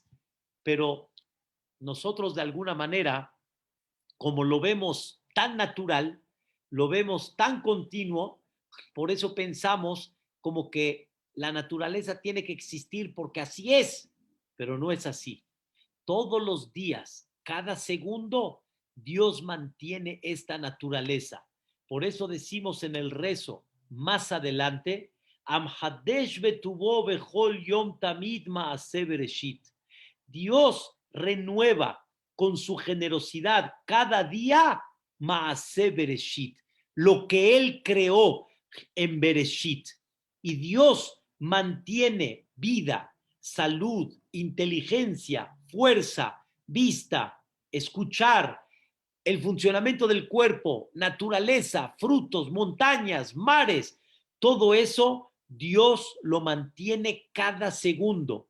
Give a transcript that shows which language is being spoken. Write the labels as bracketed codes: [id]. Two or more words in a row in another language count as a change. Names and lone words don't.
[es] Pero nosotros de alguna manera, como lo vemos tan natural, lo vemos tan continuo, por eso pensamos como que la naturaleza tiene que existir porque así es, pero no es así. Todos los días, cada segundo, Dios mantiene esta naturaleza. Por eso decimos en el rezo más adelante, [he] המחדש בטובו בכל יום תמיד מעשה בראשית. [es] Dios renueva con su generosidad cada día [he] מעשה בראשית, [es] lo que Él creó en Bereshit. Y Dios mantiene vida, salud, inteligencia, fuerza, vista, escuchar, el funcionamiento del cuerpo, naturaleza, frutos, montañas, mares, todo eso Dios lo mantiene cada segundo.